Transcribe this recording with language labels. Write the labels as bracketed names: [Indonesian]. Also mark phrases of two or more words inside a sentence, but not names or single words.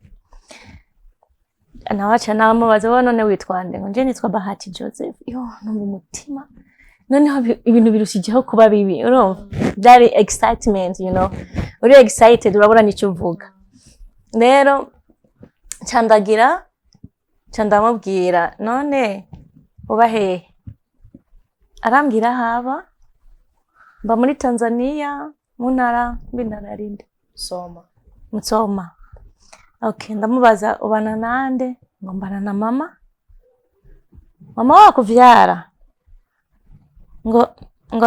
[Rundi] nawaca namubaza wowe none witwande ngo nje nitwa Bahati Joseph yo numva umutima noneho ibintu birushijeho kuba bibi urumva byari [English] excitement you know [Rundi] uri excited urabura nicyo uvuga rero ndamubwira none uba hehe arambwira haba mba muri Tanzania mu ntara rinde Musoma okay ndamubaza ubana nande ngo mbana na mama wakuvyara ngo